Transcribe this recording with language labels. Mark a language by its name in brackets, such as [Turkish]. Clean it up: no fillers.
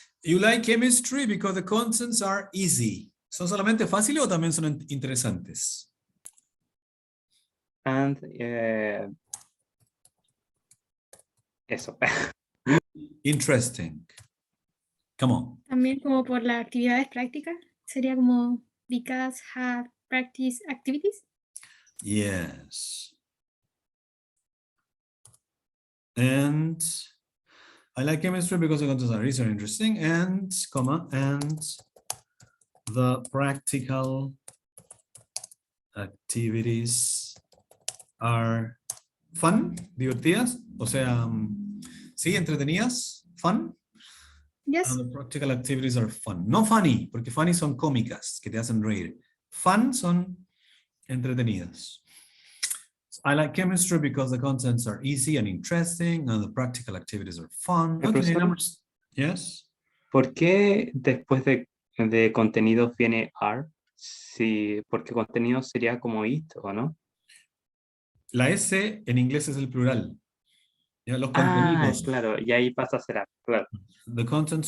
[English] You like chemistry because the contents are easy. [Spanish] ¿Son solamente fáciles o también son interesantes? And eso. [English] Interesting. Come on. [Spanish] También como por las actividades prácticas. Sería como [English] because have practice activities. Yes. And I like chemistry because the contents are easy and interesting, and comma, and the practical activities are fun, [Spanish] divertidas, o sea, sí, entretenidas, [English] fun. Yes. And the practical activities are fun. [Spanish] No funny, porque funny son cómicas, que te hacen reír. Fun son entretenidas. [English] I like chemistry because the contents are easy and interesting, and the practical activities are fun. Okay, [Spanish] Profesor, [English] numbers. Yes. [Spanish] ¿por qué después de contenidos viene are? Sí, porque contenido sería como it, ¿o no? La S en inglés es el plural. Ya, los Ah, contenidos. claro, y ahí pasa a ser are, claro. [English] The contents